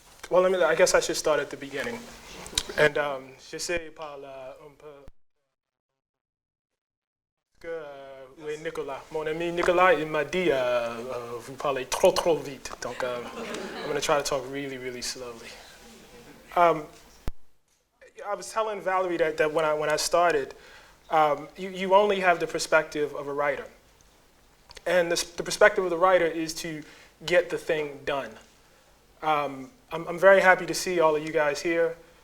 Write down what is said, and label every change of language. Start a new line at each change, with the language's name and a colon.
English: Well, I guess I should start at the beginning. And
French: j'essaie parler un peu. Oui, Nicolas. Mon ami Nicolas, il m'a dit vous parlez trop vite. Donc,
English: I'm going to try to talk really, really slowly. I was telling Valerie that when I started, you only have the perspective of a writer. And the perspective of the writer is to get the thing done. I'm very happy to see all of you guys here.